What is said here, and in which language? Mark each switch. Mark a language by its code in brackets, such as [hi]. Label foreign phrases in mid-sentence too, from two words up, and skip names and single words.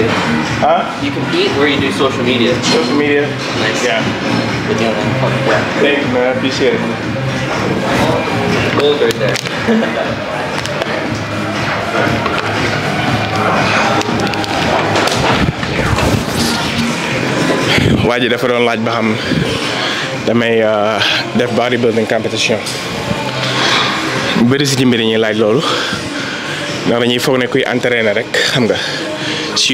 [en] Huh? You compete or you do social media? Social media? Nice. Yeah. Good deal, man. Thanks, man. I appreciate it. Gold right there. [wo] waa ji dafa doon laaj ba xam damay def [en] bodybuilding competition [wo] bëri si ci mbir ñuy laaj loolu ndax dañuy foog ne kuy entraîner rek xam nga si